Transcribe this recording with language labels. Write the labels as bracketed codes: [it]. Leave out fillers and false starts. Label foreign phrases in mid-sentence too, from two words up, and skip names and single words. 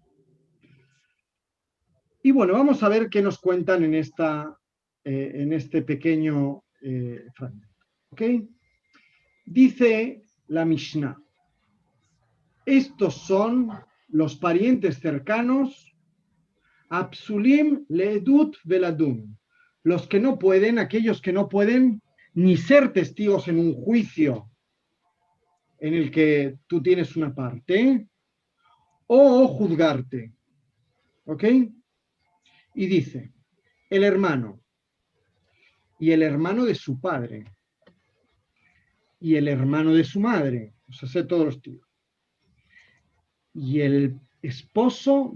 [es] Y bueno, vamos a ver qué nos cuentan en este pequeño fragmento. ¿Ok? Dice la Mishnah. Estos son los parientes cercanos, [he] פסולים לעדות ולדון. [es] Los que no pueden, aquellos que no pueden ni ser testigos en un juicio en el que tú tienes una parte, o juzgarte. ¿Ok? Y dice, el hermano, y el hermano de su padre, y el hermano de su madre, o sea, sé todos los tíos, y el esposo